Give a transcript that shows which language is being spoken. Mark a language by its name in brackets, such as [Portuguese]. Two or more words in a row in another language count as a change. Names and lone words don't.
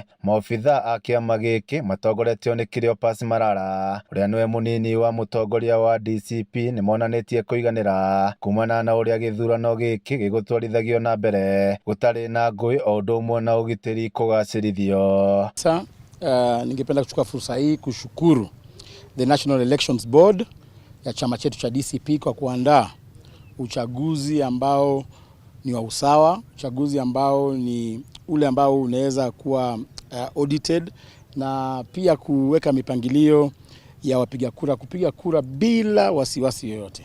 [Kikuyu] Maobitha a kĩama gĩkĩ matongoretio nĩ Cleophas Malala ũrĩa nĩwe mũnini wa mũtongoria wa DCP nĩmonanĩtie kũiganĩra kumana na ũrĩa gĩthurano gĩkĩ gĩgũtwarithagio na mbere gũtarĩ na ngũĩ o ũndũ ũmwe na ũgitĩri kũgacĩrithio. [Swahili] Sasa ningependa kuchukua fursa hii kushukuru [English] the National Elections Board [Swahili] ya chama chetu cha DCP kwa kuandaa uchaguzi ambao ni wa usawa, uchaguzi ambao ni ule ambao unaweza kuwa audited na pia kuweka mipangilio ya wapiga kura kupiga kura bila wasiwasi yoyote.